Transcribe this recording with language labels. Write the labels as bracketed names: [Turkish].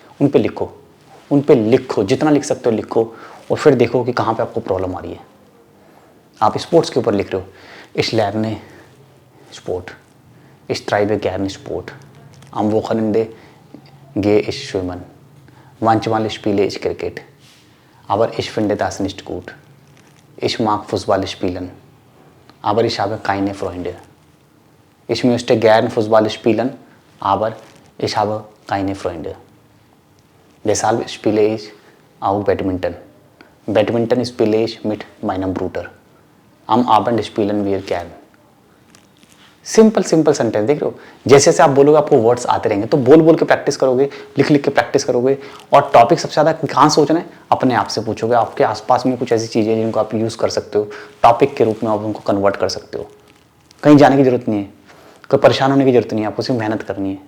[Hindi] उन पे लिखो, उन पे लिखो, जितना लिख सकते हो लिखो, और फिर देखो कि कहाँ पे आपको प्रॉब्लम आ रही है. आप स्पोर्ट्स के ऊपर लिख रहे हो, इस लैरने स्पोर्ट, इस ट्राइबे गैरने sport, [German] am Wochenende gehe ich schwimmen. Manchmal spiele ich Cricket. Aber ich finde das nicht gut. Ich mag Fußball spielen. Aber ich habe keine Freunde. Ich möchte gern Fußball spielen, aber ich habe keine Freunde. Deshalb spiele ich auch Badminton. Badminton spiele ich mit meinem Bruder. Am Abend spielen wir gern. [Hindi] Simple sentence. देख रहे हो, जैसे जैसे आप बोलोगे आपको words आते रहेंगे, तो बोल बोल के प्रैक्टिस करोगे, लिख लिख के प्रैक्टिस करोगे. और टॉपिक सबसे ज़्यादा कहाँ सोचना है, अपने आप से पूछोगे. आपके आसपास में कुछ ऐसी चीज़ें जिनको आप यूज़ कर सकते हो, टॉपिक के रूप में आप उनको कन्वर्ट कर सकते हो. कहीं जाने की जरूरत नहीं है, कोई परेशान होने की जरूरत नहीं है, आपको सिर्फ मेहनत करनी है.